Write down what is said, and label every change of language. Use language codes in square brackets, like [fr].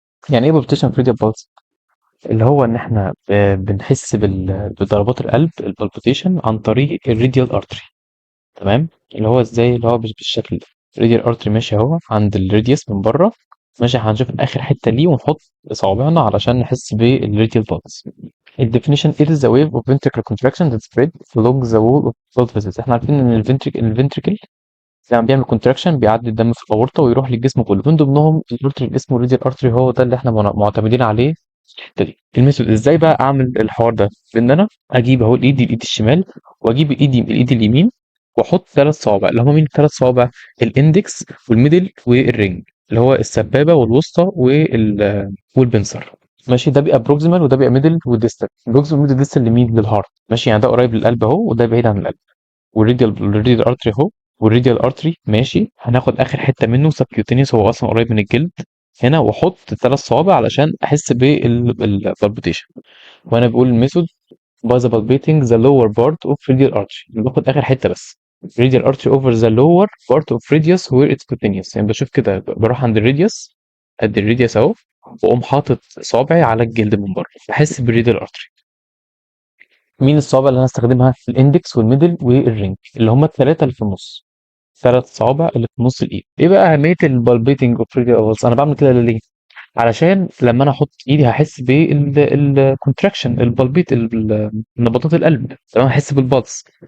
[ar] يعني ايه بالبيتيشن اوف راديال بالس؟ اللي هو ان احنا بنحس بضربات القلب البالبيتيشن عن طريق الراديال ارتري. تمام. اللي هو ازاي؟ اللي هو بالشكل ده، الراديال ارتري ماشي اهو عند الراديوس من بره. ماشي، هنشوف اخر حته ليه ونحط صوابعنا علشان نحس بالراديال بالس. [en] الديفينيشن: it is a wave of ventricular contraction that spread along the wall of blood vessels. [ar] احنا عارفين ان الفنتريكل لما بيعمل كونتراكشن بيعدي الدم في الاورطه ويروح للجسم كله، من ضمنهم الارتري اللي اسمه راديال ارتري، هو ده اللي احنا معتمدين عليه الحته دي. الميثود ازاي بقى اعمل الحوار ده؟ بان انا اجيب اهو الايد الشمال، واجيب الايد اليمين، واحط ثلاث صوابع اللي هم مين الثلاث صوابع؟ الاندكس والميدل والرينج، اللي هو السبابه والوسطى والبنسر. ماشي، ده بيبقى بروكسيمال وده بيبقى ميدل وديستال. بروكسيمال وميدل ديستال لمين؟ للهارت. ماشي، يعني ده قريب للقلب اهو وده بعيد عن القلب. والراديال ارتري اهو، والراديال ارتري ماشي، هناخد اخر حته منه سبكيوتينيوس، هو اصلا قريب من الجلد هنا، واحط ثلاث صوابع علشان احس بالبالبيتيشن. وانا بقول الميثود: [en] by the palpating the lower part of radial artery، [ar] باخد اخر حته بس. [en] radial artery over the lower part of radius where it's continuous. [ar] يعني بشوف كده، بروح عند الراديوس، قد الراديوس اهو، واقوم حاطط صابعي على الجلد من بره، بحس بالراديال ارتري. مين الصوابع اللي انا هستخدمها؟ الاندكس والميدل والرينج، اللي هم الثلاثه اللي في النص. ثلاث صوابع اللي في نص الايد. ايه بقى اهميه البالبيتنج اوف راديال؟ انا بعمل كده ليه؟ علشان لما انا احط ايدي هحس بالكونتراكشن، البلبيت، نبضات القلب، تمام، هحس بالبلس.